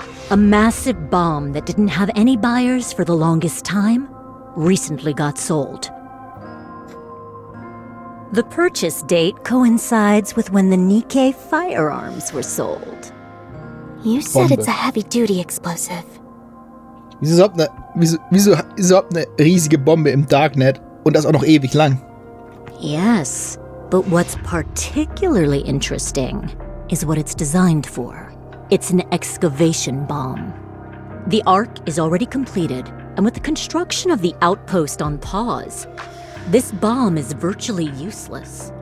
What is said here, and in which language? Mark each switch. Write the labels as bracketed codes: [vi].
[en] A massive bomb that didn't have any buyers for the longest time recently got sold. The purchase date coincides with when the Nikke firearms were sold. You said [de] Bombe. [en] it's a heavy-duty explosive. [de] Wieso ist überhaupt eine riesige Bombe im Darknet und das auch noch ewig lang? [en] Yes, but what's particularly interesting is what it's designed for. It's an excavation bomb. The Ark is already completed, and with the construction of the outpost on pause, this bomb is virtually useless.